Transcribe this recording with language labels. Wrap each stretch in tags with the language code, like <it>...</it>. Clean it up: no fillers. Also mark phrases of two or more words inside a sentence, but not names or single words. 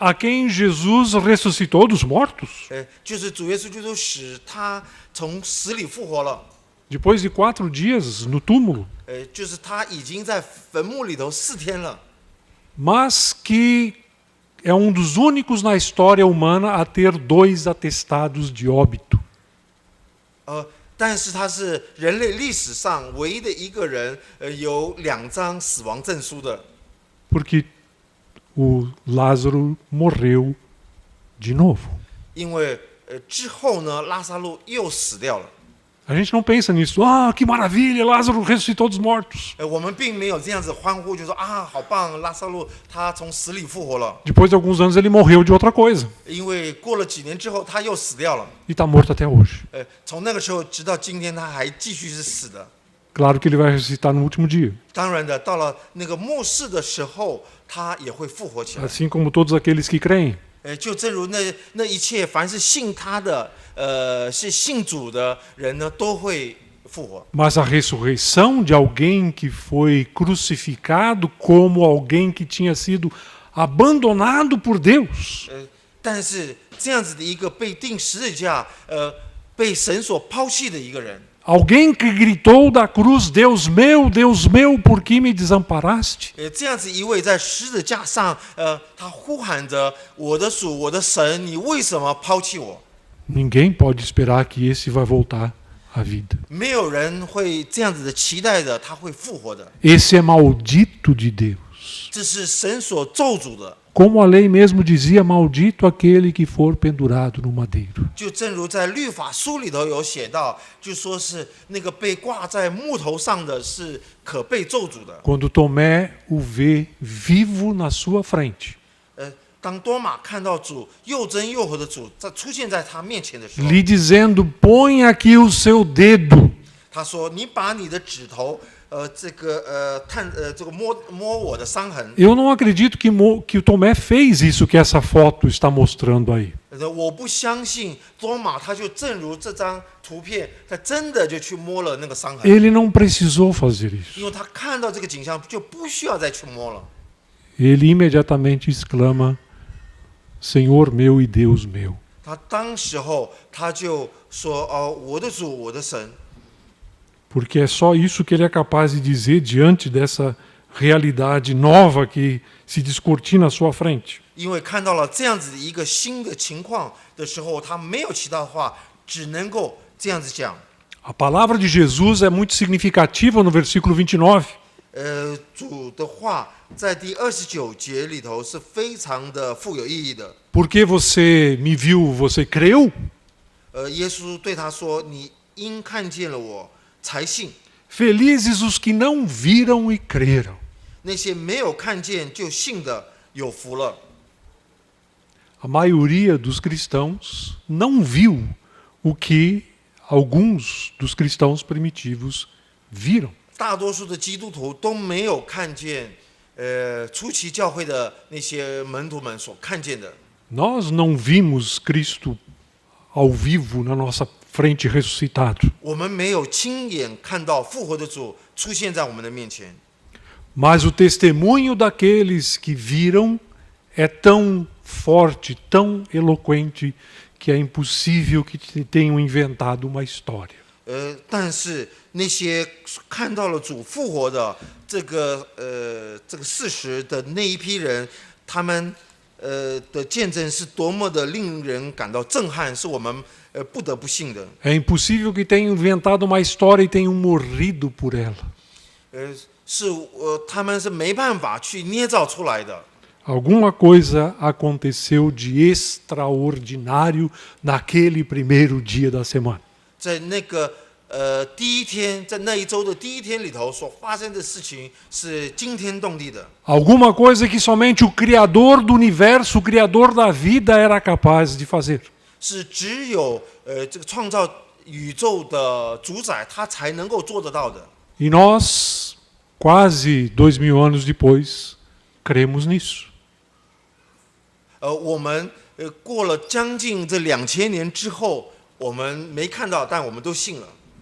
<pt>A quem Jesus ressuscitou dos mortos.</pt> <zh>就是主耶稣基督使他从死里复活了。</zh> <pt>Depois de 4 dias no túmulo.</pt> <zh>就是他已经在坟墓里头4天了。</zh> <pt>Mas que é um dos únicos na história humana a ter 2 atestados de óbito.</pt> <zh>但是他是人类历史上唯一的一个人，有2张死亡证书的。</zh> <pt>Porque o Lázaro morreu de novo.</pt> <zh>因为之后呢，拉萨路又死掉了。</zh> <pt>A gente não pensa nisso. Ah, que maravilha, Lázaro ressuscitou dos mortos.</pt> <zh>我们并没有这样子欢呼，就说好棒，拉萨路他从死里复活了。</zh> <pt>Depois de alguns anos ele morreu de outra coisa.</pt> <zh>因为过了几年之后，他又死掉了。</zh> <pt>E está morto até hoje.</pt> <zh>从那个时候直到今天，他还继续是死的。</zh> <pt>Claro que ele vai ressuscitar no último dia.</pt> <zh>当然的，到了那个末世的时候，他也会复活起来。</zh> <pt>Assim como todos aqueles que creem.</pt> <zh>就正如那一切，凡是信他的，是信主的人呢，都会复活。</zh> <pt>Mas a ressurreição de alguém que foi crucificado como alguém que tinha sido abandonado por Deus.</pt> <zh>但是这样子的一个被钉十字架，被神所抛弃的一个人。</zh> <pt>Alguém que gritou da cruz, Deus meu, por que me desamparaste?</pt> <zh>这样子一位在十字架上，他呼喊着我的主，我的神，你为什么抛弃我？</zh> <pt>Ninguém pode esperar que esse vai voltar à vida.</pt> <zh>没有人会这样子的期待的，他会复活的。</zh> <pt>Esse é maldito de Deus.</pt> <zh>这是神所咒诅的。</zh> <pt>Como a lei mesmo dizia, maldito aquele que for pendurado no madeiro.</pt> <zh>就正如在律法书里头有写到，就说是那个被挂在木头上的是可被咒诅的。</zh> <pt>Quando Tomé o vê vivo na sua frente.</pt> <zh>当多马看到主又真又活的主在出现在他面前的时候，</zh> <pt>Lhe dizendo, põe aqui o seu dedo.</pt> <zh>他说：“你把你的指头，这个摸我的伤痕。”</zh> <pt>Eu não acredito que o Tomé fez isso que essa foto está mostrando aí.</pt> <zh>我不相信多马他就正如这张图片，他真的就去摸了那个伤痕。</zh> <pt>Ele não precisou fazer isso.</pt> <zh>因为他看到这个景象，就不需要再去摸了。</zh> <pt>Ele imediatamente exclama, Senhor meu e Deus meu.</pt> <zh>他当时候他就说：“哦，我的主，我的神。”</zh> <pt>porque é só isso que ele é capaz de dizer diante dessa realidade nova que se descortina à sua frente.</pt> <zh>因为看到了这样子的一个新的情况的时候，他没有其他的话，只能够这样子讲。</zh> <pt>A palavra de Jesus é muito significativa no versículo 29.</pt> <zh>主的话在第29节里头是非常的富有意义的。</zh> <pt>Porque você me viu, você creu?</pt> <zh>耶稣对他说：“你因看见了我才信。</zh> <pt>Felizes os que não viram e creram.</pt> <zh>那些没有看见就信的，有福了。”</zh> <pt>A maioria dos cristãos não viu o que alguns dos cristãos primitivos viram.</pt> <zh>大多数的基督徒都没有看见，初期教会的那些门徒们所看见的。</zh> <pt>Nós não vimos Cristo ao vivo na nossa frente ressuscitado.</pt> <zh>我们没有亲眼看到复活的主出现在我们的面前，</zh> <pt>Mas o testemunho daqueles que viram é tão forte, tão eloquente, que é impossível que tenham inventado uma história.</pt> <zh>但是那些看到了主复活的这个事实的那一批人，他们的见证是多么的令人感到震撼，是我们不得不信的。</zh> <pt>É impossível que tenham inventado uma história e tenham morrido por ela.</pt> <zh>他们是没办法去捏造出来的。</zh> <pt>Alguma coisa aconteceu de extraordinário naquele primeiro dia da semana.</pt> <zh>在那个第一天，在那一周的第一天里头所发生的事情是惊天动地的。</zh> <pt>Alguma coisa que somente o Criador do universo, o Criador da vida, era capaz de fazer.</pt> <zh>是只有这个创造宇宙的主宰他才能够做得到的。</zh> <pt>E nós, quase 2000 anos depois, cremos nisso.</pt> <zh>我们过了将近这2000年之后，我们没看到，但我们都信了。</zh>